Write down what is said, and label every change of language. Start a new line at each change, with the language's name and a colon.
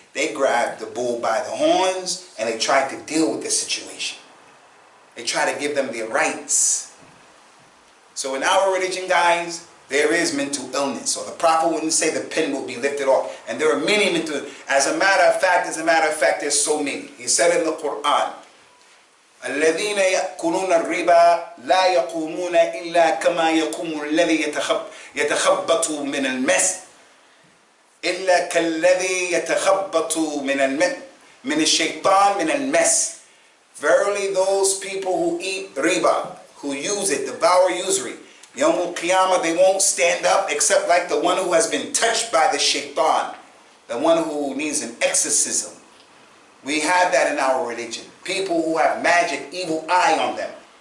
English: They grab the bull by the horns and they try to deal with the situation. They try to give them their rights. So in our religion, guys, there is mental illness. So the Prophet wouldn't say the pen will be lifted off. And there are many mental, as a matter of fact, there's so many. He said in the Quran,
Arabic: الذين يأكلون الربا لا يقومون إلا كما يقوم الذي يتخبط من المس إلا كالذي يتخبط من الشيطان من المس.
English: Verily those people who eat riba, who use it, devour usury, Yawm al-Qiyamah, they won't stand up except like the one who has been touched by the shaitan, the one who needs an exorcism. We have that in our religion. People who have magic, evil eye on them.